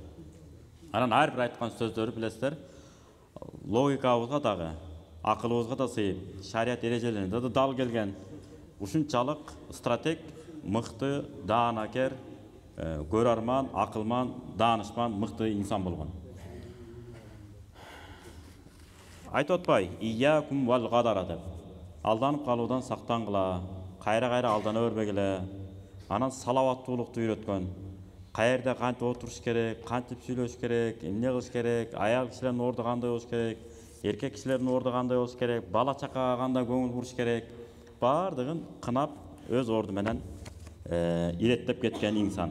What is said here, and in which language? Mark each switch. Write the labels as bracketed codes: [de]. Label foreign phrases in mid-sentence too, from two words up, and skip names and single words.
[ky] Анан ар бир айткан сөздөрү билесиздер, логикабызга дагы, акылыбызга да сыйып, шарият эрежелерине да дал келген. Ушунчалык стратег, мыкты, даанакер, көрарман, акылман, даанышман, мыкты инсан болгон. Айтып атпай, [ar] إياكم والغدر деп. [ky] Алданып калуудан сактангыла, кайра-кайра алдана бербегиле. Анан салаваттуулукту үйрөткөн. Каерде кантип отуруш керек, кантип сүйлөш керек, эмне кылыш керек, аял кишилердин орду кандай болуш керек, эркек кишилердин орду кандай болуш керек, бала чакага кандай көңүл буруш керек, бардыгын кынап өз орду менен иреттеп кеткен инсан.